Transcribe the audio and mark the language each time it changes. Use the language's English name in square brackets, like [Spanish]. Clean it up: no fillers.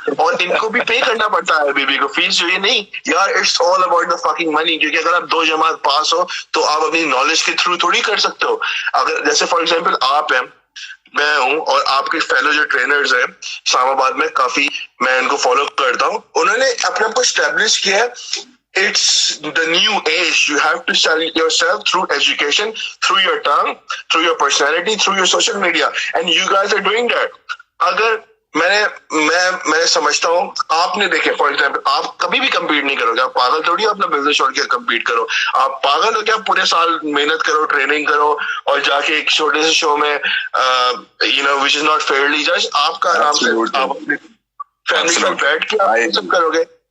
[Urdu] اور ان کو بھی پے کرنا پڑتا ہے بیبی کو فیس, جو یہ نہیں یار [English] it's all about the fucking money, [Urdu] کیونکہ اگر آپ 2 جماعت پاس ہو تو آپ اپنی نالج کے تھرو تھوڑی کر سکتے ہو. اگر جیسے [English] for example [Urdu] آپ ہیں, میں ہوں, اور آپ کے فیلو جو ٹرینرز ہیں اسلام آباد میں کافی, میں ان کو فالو کرتا ہوں, انہوں نے اپنے آپ کو اسٹیبلش کیا ہے. [English] It's the new age. You have to sell yourself through education, through your tongue, through your personality, through your social media, and you guys are doing that. [Urdu] اگر میں سمجھتا ہوں, آپ نے دیکھے [English] for example [Urdu] آپ کبھی بھی کمپیٹ نہیں کرو گے, آپ پاگل تھوڑی اپنا بزنس چھوڑ کے کمپیٹ کرو. آپ پاگل ہو کہ آپ پورے سال محنت کرو, ٹریننگ کرو, اور جا کے ایک چھوٹے سے شو میں [English] which is not fairly جج, [Urdu] آپ کا آرام سے آپ اپنی فیملی کے ساتھ بیٹھ کے آپ سب کرو گے.